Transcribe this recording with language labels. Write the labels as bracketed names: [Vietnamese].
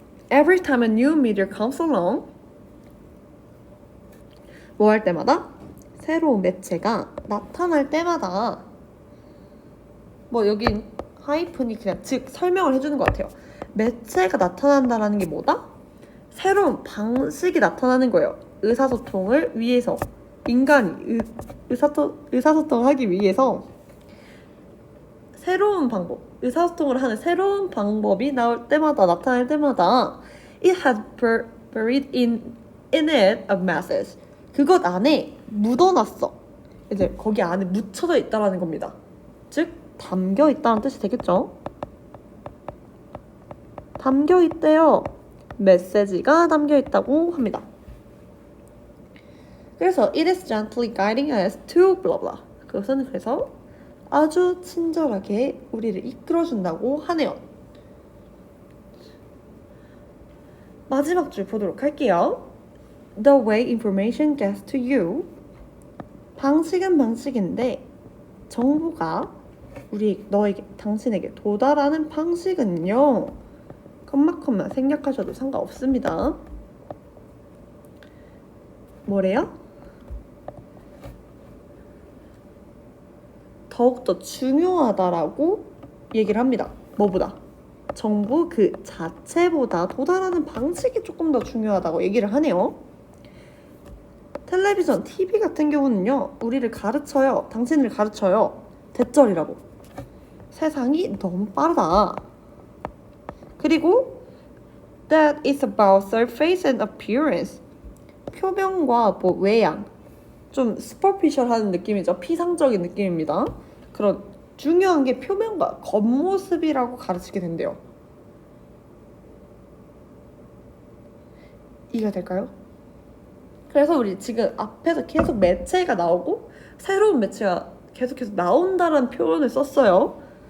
[English] Every time a new meteor comes along, [Korean] 뭐 할 때마다? 새로운 매체가 나타날 때마다, 뭐 여긴 하이픈이 그냥 즉 설명을 해주는 것 같아요. 매체가 나타난다라는 게 뭐다? 새로운 방식이 나타나는 거예요. 의사소통을 위해서, 인간이 의사소통을 하기 위해서 새로운 방법, 의사소통을 하는 새로운 방법이 나타날 때마다 [English] it has buried in it a message. [Korean] 그것 안에 묻어놨어. 이제 거기 안에 묻혀져 있다라는 겁니다. 즉 담겨 있다는 뜻이 되겠죠. 담겨 있대요. 메시지가 담겨 있다고 합니다. 그래서 [English] it is gently guiding us to blah blah. [Korean] 그것은 그래서 아주 친절하게 우리를 이끌어준다고 하네요. 마지막 줄 보도록 할게요. [English] The way information gets to you. [Korean] 방식은 방식인데 정보가 당신에게 도달하는 방식은요. 컴마 생략하셔도 상관없습니다. 뭐래요? 더욱더 중요하다라고 얘기를 합니다. 뭐보다? 정보 그 자체보다 도달하는 방식이 조금 더 중요하다고 얘기를 하네요. 텔레비전, TV 같은 경우는요. 우리를 가르쳐요. 당신을 가르쳐요. 대절이라고. 세상이 너무 빠르다. 그리고 [English] that is about surface and appearance. [Korean] 표면과 뭐 외양. 좀 superficial한 느낌이죠. 피상적인 느낌입니다. 그런 중요한 게 표면과 겉모습이라고 가르치게 된대요. 이해가 될까요? 그래서 우리 지금 앞에서 계속 매체가 나오고 새로운 매체가 계속해서 나온다는 표현을 썼어요.